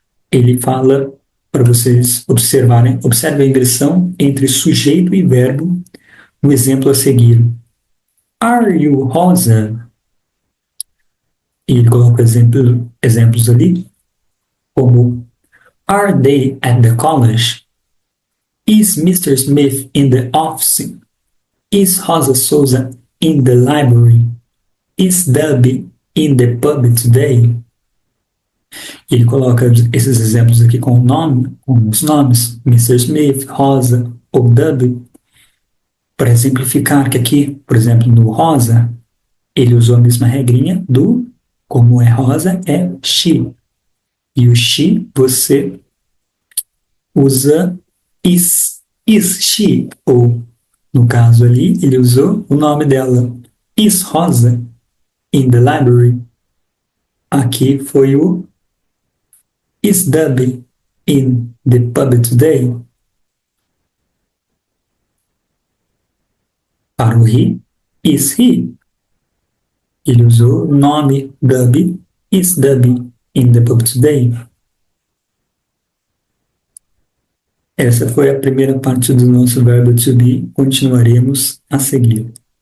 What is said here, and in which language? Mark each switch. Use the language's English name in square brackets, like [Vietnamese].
[Portuguese] Ele fala para vocês observarem. Observe a inversão entre sujeito e verbo no exemplo a seguir. [English] Are you Rosa? [Portuguese] E ele coloca exemplos ali, como [English] Are they at the college? Is Mr. Smith in the office? Is Rosa Souza in the library? Is Debbie in the pub today? [Portuguese] Ele coloca esses exemplos aqui com o nome, com os nomes, Mr. Smith, Rosa ou Debbie, para exemplificar que aqui, por exemplo, no Rosa, ele usou a mesma regrinha do, como é Rosa, é she. E o she, você usa is she, ou no caso ali, ele usou o nome dela. [English] Is Rosa in the library? [Portuguese] Aqui foi o [English] Is Debbie in the pub today? [Portuguese] Para o he, [English] is he. [Portuguese] Ele usou o nome Debbie. [English] Is Debbie in the pub today? [Portuguese] Essa foi a primeira parte do nosso verbo to be. Continuaremos a seguir.